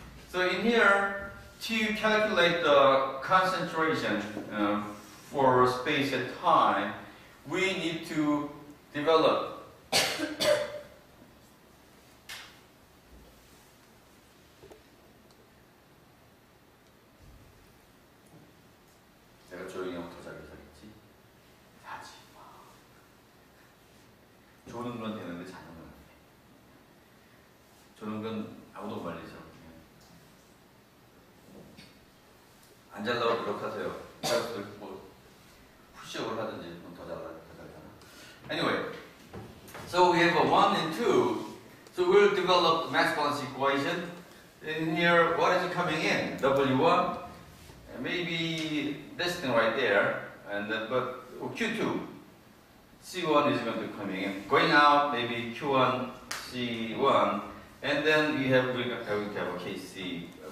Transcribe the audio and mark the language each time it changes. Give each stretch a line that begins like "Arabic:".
English: So in here, to calculate the concentration for space and time, we need to develop
Korean: 내가 조용히 하면 더 잘 살겠지? 하지 마. 조는 건 되는데 자는 건 안 돼. 조는 건 아무도 못 말리죠. 안 잘라고 노력하세요. 뭐 푸시업을 하든지 더 잘라잖아.
English: Anyway, so we have a 1 and 2. So we'll develop mass balance equation. In here, what is coming in? W1, maybe this thing right there, and then but Q2, C1 is going to be coming in. Going out, maybe Q1, C1, and then we have a KCV.